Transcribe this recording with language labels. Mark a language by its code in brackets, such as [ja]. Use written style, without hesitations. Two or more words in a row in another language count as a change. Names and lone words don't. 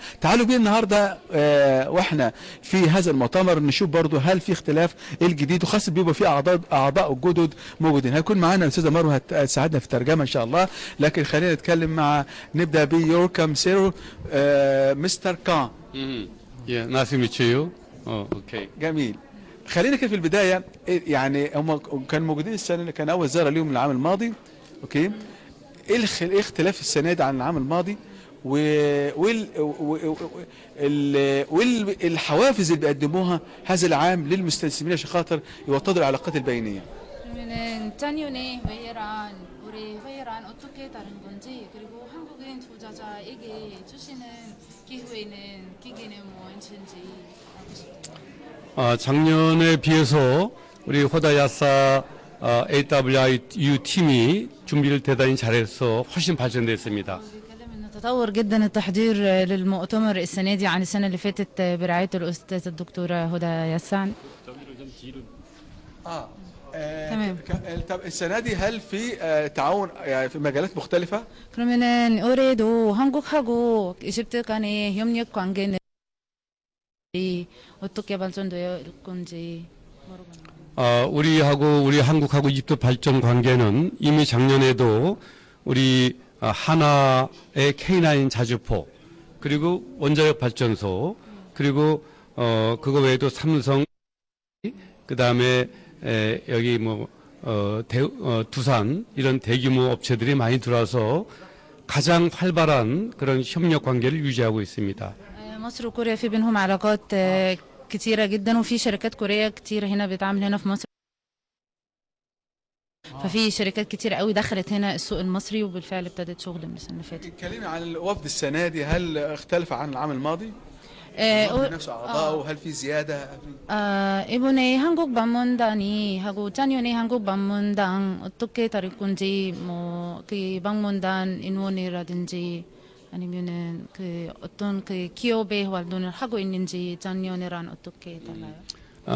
[ar] تعالوا بينا النهارده واحنا في هذا المؤتمر نشوف برضه هل في اختلاف الجديد، وخاصه بيبقى في اعضاء جدد موجودين. هيكون معانا الاستاذه مروه هتساعدنا في الترجمه ان شاء الله، لكن خلينا نتكلم نبدا بيوركم سيرو مستر كان. [en] nice to meet you. [ar] اوكي. جميل. خلينا كده في البدايه، يعني هم كانوا موجودين السنه اللي كان اول زياره ليهم العام الماضي. اوكي. ايه اختلاف السنه دي عن العام الماضي؟ والحوافز اللي بيقدموها هذا العام للمستثمرين عشان خاطر يوطدوا العلاقات البينيه. [ko] 그러면은 작년에 올해 회의란 어떻게 다른 건지, 그리고 한국인 투자자에게 주시는 기기는 무엇인지 알고 싶습니다. 작년에 비해서 우리 호다야사 AWIU 팀이 준비를 대단히 잘해서 훨씬 발전됐습니다. [ar] تطور جدا التحضير للمؤتمر السنه دي عن السنه اللي فاتت برعايه الاستاذه الدكتوره هدى يسان. تمام. طب السنه دي هل في تعاون يعني في مجالات مختلفه؟ [ko] 그러면은 올해도 한국하고 이집트 간의 협력 관계는 어떻게 발전되어 있을 건지 물어보는. 우리 한국하고 이집트 발전 관계는 이미 작년에도 우리 하나의 K9 자주포, 그리고 원자력 발전소, 그리고 그거 외에도 삼성, 그 다음에 여기 두산 이런 대규모 업체들이 많이 들어와서 가장 활발한 그런 협력 관계를 유지하고 있습니다. [ar] مصر وكوريا في بينهم علاقات كتيرة جدا، وفي شركات كورية كتيرة هنا بتعمل هنا في مصر. ففي شركات كتير قوي دخلت هنا السوق المصري، وبالفعل ابتدت شغل من السنه اللي فاتت. اتكلمي عن الوفد السنه دي، هل اختلف عن العام الماضي؟ نفس اعضائه، هل في زياده؟ [ko] 이번에 한국 방문단이 하고 작년에 한국 방문단 어떻게 다를 건지, 그 방문단 인원이라든지 아니면은 그 어떤 그 기업의 활동을 하고 있는지 작년이랑 어떻게 달라요?